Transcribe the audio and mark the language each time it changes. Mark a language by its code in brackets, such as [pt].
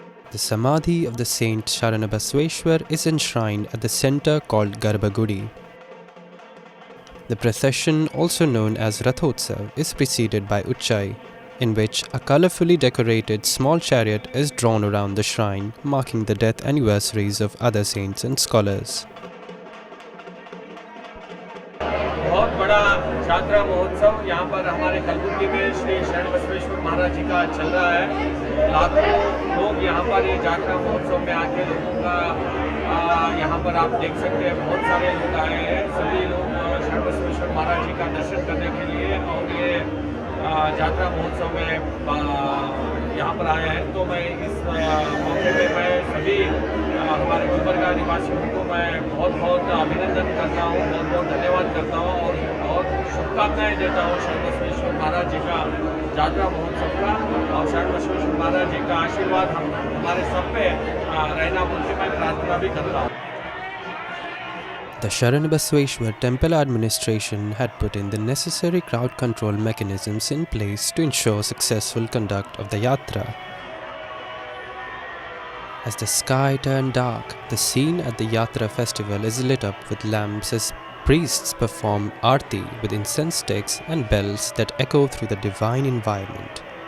[en] The Samadhi of the saint Sharana Basveshwar is enshrined at the center called Garbhagudi. The procession, also known as Rathotsav, is preceded by Uchai, in which a colourfully decorated small chariot is drawn around the shrine, marking the death anniversaries of other saints and scholars. [hi] बहुत बड़ा यात्रा महोत्सव यहाँ पर हमारे कलबुर्गी में श्री शरण बसवेश्वर महाराज जी का चल रहा है। लाखों लोग यहाँ पर ये यात्रा महोत्सव में आके लोगों का यहाँ पर आप देख सकते हैं बहुत सारे लोग आए हैं। सभी लोग शरण बसवेश्वर महाराज जी का दर्शन करने के लिए और ये यात्रा महोत्सव में यहाँ पर आया है। तो मैं इस मौके पे मैं सभी हमारे गुलबर्गा निवासियों को मैं बहुत बहुत अभिनंदन करता हूँ, बहुत बहुत धन्यवाद करता हूँ और बहुत शुभकामनाएं देता हूँ शरण बसवेश्वर महाराज जी का यात्रा महोत्सव का। और शरण बसवेश्वर महाराज जी का आशीर्वाद हमारे सब पे रहना बोल के मैं प्रार्थना भी करता हूँ। [en] The Sharana Basveshwar temple administration had put in the necessary crowd control mechanisms in place to ensure successful conduct of the yatra. As the sky turned dark, the scene at the Yatra festival is lit up with lamps as priests perform arti with incense sticks and bells that echo through the divine environment.